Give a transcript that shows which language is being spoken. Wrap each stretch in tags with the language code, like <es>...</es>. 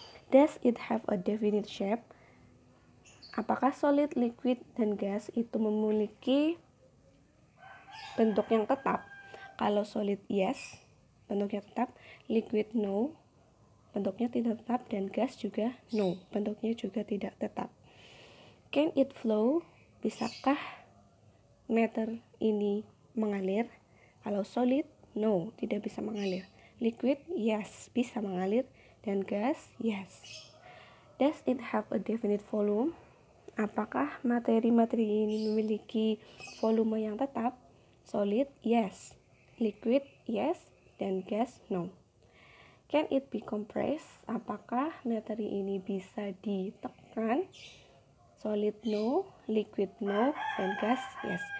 <en>Does it have a definite shape?</en> <id>Apakah solid, liquid, dan gas itu memiliki bentuk yang tetap? Kalau solid, yes, bentuknya tetap. Liquid, no, bentuknya tidak tetap. Dan gas juga no, bentuknya juga tidak tetap.</id> <en>Can it flow?</en> <id>Bisakah matter ini mengalir? Kalau solid, no, tidak bisa mengalir. Liquid, yes, bisa mengalir. dan gas? Yes.</id> <en>Does it have a definite volume?</en> <id>Apakah materi-materi ini memiliki volume yang tetap?</id> <en>Solid? Yes. Liquid? Yes. Dan gas? No. Can it be compressed?</en> <id>Apakah materi ini bisa ditekan?</id> <en>Solid? No. Liquid? No. Dan gas? Yes.</en>